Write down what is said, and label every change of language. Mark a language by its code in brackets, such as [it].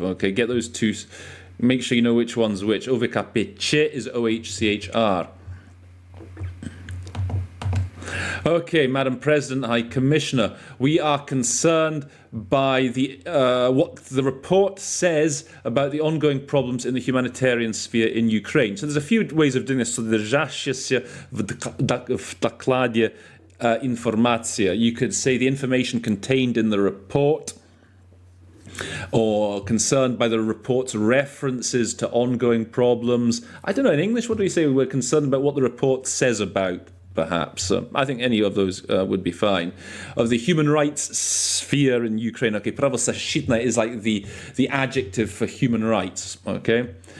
[en] Okay, get those two, make sure you know which one's which. UVKPC is OHCHR. Okay, Madam President, High Commissioner, we are concerned by what the report says about the ongoing problems in the humanitarian sphere in Ukraine. So there's a few ways of doing this. [ru] Содержащаяся в докладе информация. [en] You could say the information contained in the report, or concerned by the report's references to ongoing problems. I don't know, in English, what do we say? We're concerned about what the report says about, perhaps. I think any of those would be fine. Of the human rights sphere in Ukraine, okay, правозащитная is like the adjective for human rights, okay?